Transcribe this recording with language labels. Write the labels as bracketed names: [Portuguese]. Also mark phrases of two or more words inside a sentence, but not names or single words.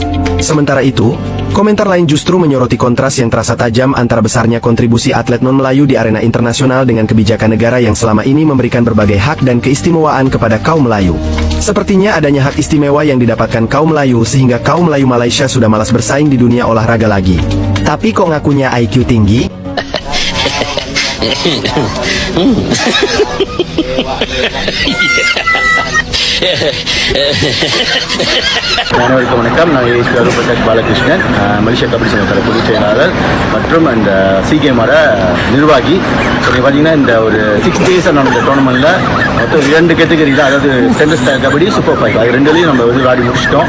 [Indonesian] Sementara itu, komentar lain justru menyoroti kontras yang terasa tajam antara besarnya kontribusi atlet non-Melayu di arena internasional dengan kebijakan negara yang selama ini memberikan berbagai hak dan keistimewaan kepada kaum Melayu. Sepertinya adanya hak istimewa yang didapatkan kaum Melayu sehingga kaum Melayu Malaysia sudah malas bersaing di dunia olahraga lagi. Tapi kok ngakunya IQ tinggi? [Tamil] அனைவருக்கும் வணக்கம். நான் ஏஎஸ்பி அருள் பிரகாஷ் பாலகிருஷ்ணன், மலேசியா கபடி சங்கத்தோட பொதுச் செயலாளர் மற்றும் அந்த சிகேமோட நிர்வாகி. ஸோ நீங்கள் பார்த்தீங்கன்னா இந்த ஒரு 6 டேஸாக நடந்த டோர்னமெண்ட்டில் மொத்தம் 2 கேட்டகரி தான், அதாவது ஸ்டென்லெஸ் கபடி, சூப்பர் 5 அது 2லையும் நம்ம வந்து ஆடி முடிச்சிட்டோம்.